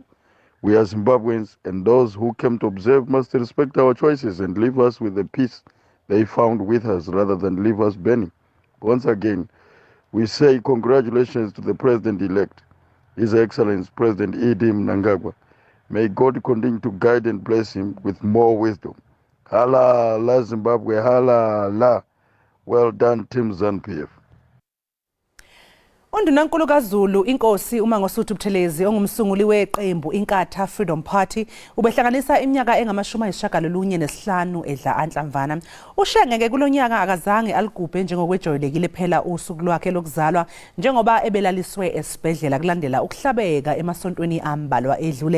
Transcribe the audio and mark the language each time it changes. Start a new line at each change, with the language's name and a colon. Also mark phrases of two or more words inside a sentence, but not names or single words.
English: We are Zimbabweans, and those who came to observe must respect our choices and leave us with the peace they found with us rather than leave us burning. Once again, we say congratulations to the President-elect, His Excellency President Mnangagwa. May God continue to guide and bless him with more wisdom. Hala la Zimbabwe, hala la. Well done, Team ZANU-PF.
Zulu: Undunankulu kaZulu inkosi uMangosuthu Buthelezi ongumsunguli weqembu Inkatha Freedom Party ubehlanganisa iminyaka engama-95 edla anhlamvana. Ushengeke kulonyaka akazange aligubhe njengokwejwayelekile phela usuku lwakhe lokuzalwa njengoba ebelaliswe esibhedlela kulandela ukuhlabeka emasontweni ambalwa edlule.